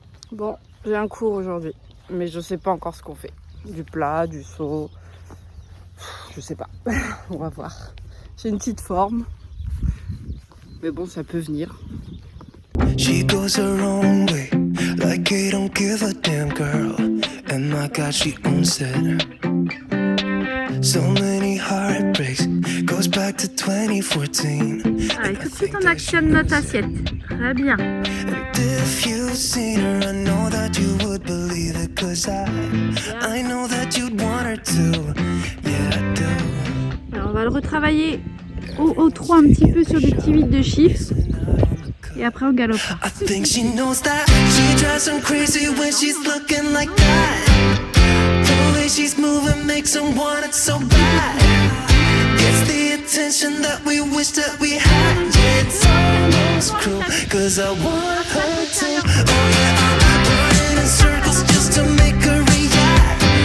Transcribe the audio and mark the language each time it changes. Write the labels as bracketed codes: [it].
[fr] Bon, j'ai un cours aujourd'hui, mais je sais pas encore ce qu'on fait. Du plat, du saut, je sais pas. On va voir. J'ai une petite forme, mais bon, ça peut venir. [en] She goes her own way, like I don't give a damn girl. And my God, she owns it. So many heartbreaks, goes back to 2014. [fr] Allez, tout de suite on actionne notre assiette. Très bien. [en] If you've seen her, I know that you would believe it, 'cause I know that you'd want her to. Yeah, I do. [fr] Alors on va le retravailler au trou un petit peu sur des petits vides de chiffres. Et après on galopera. [en] I think she knows that she drives him crazy when she's looking like that. The way she's moving makes him want it so bad. Gets the attention that we wish that we had. Yeah, it's almost cruel, 'cause I want her to. Oh yeah, I'm running in circles just to make her react.